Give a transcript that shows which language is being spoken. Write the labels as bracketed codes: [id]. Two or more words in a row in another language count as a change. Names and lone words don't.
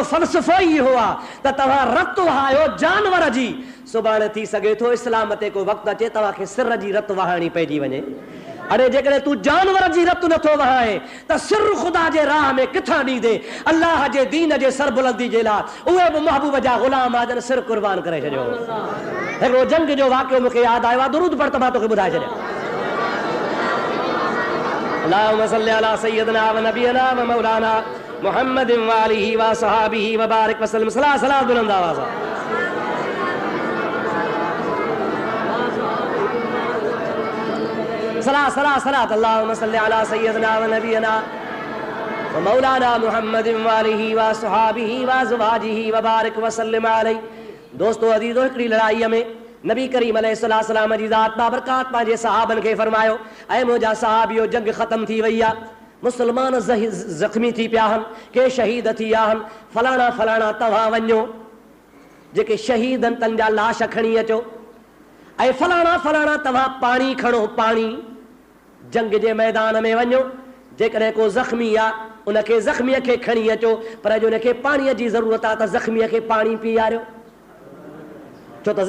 [sd] फ़लसफ़ो ई इहो आहे त तव्हां रत वहायो जानवर जी सुभाणे थी सघे थो इस्लाम ते को वक़्तु अचे तव्हांखे सिर जी रत वहाइणी पइजी वञे अरे जेकॾहिं तूं जानवर जी रत नथो वहाए त सिर ख़ुदा जे राह में किथां ॾींदे अल्लाह जे दीन जे सरबुलंदी जे लाइ उहे बि महबूब जा ग़ुलाम आजन सिर क़ुर्बान करे छॾियो हिकिड़ो जंग जो वाक़ियो मूंखे यादि आयो आहे दुरूद पढ़ त मां तोखे ॿुधाए छॾियां [ar] اللهم صل على سيدنا ونبينا ومولانا محمد وآله وصحبه وبارك وسلم [sd] सलाह बुलंद आवाज़ सलात [ar] اللهم صل على سيدنا ونبينا ومولانا محمد وآله وصحبه وأزواجه وبارك وسلم عليه [sd] दोस्तों अज़ीज़ो हिकिड़ी लड़ाईअ में नबी करीम अलैहिस्सलाम जी ज़ात बाबरकात पंहिंजे सहाबनि खे फरमायो ऐं मुंहिंजा सहाबियो जंग ख़तम थी वई आहे मुस्लमान ज़ख़्मी थी पिया आहिनि के शहीद थी विया आहिनि फलाणा फलाणा तव्हां वञो जेके शहीद आहिनि तन जा लाश खणी अचो ऐं फलाणा फलाणा तव्हां पाणी खणो पाणी जंग जे मैदान में वञो जेकॾहिं को ज़ख़्मी आहे उनखे ज़ख़्मीअ खे खणी अचो पर अॼु उनखे पाणीअ जी ज़रूरत आहे त ज़ख़्मीअ खे पाणी पीआरियो छो त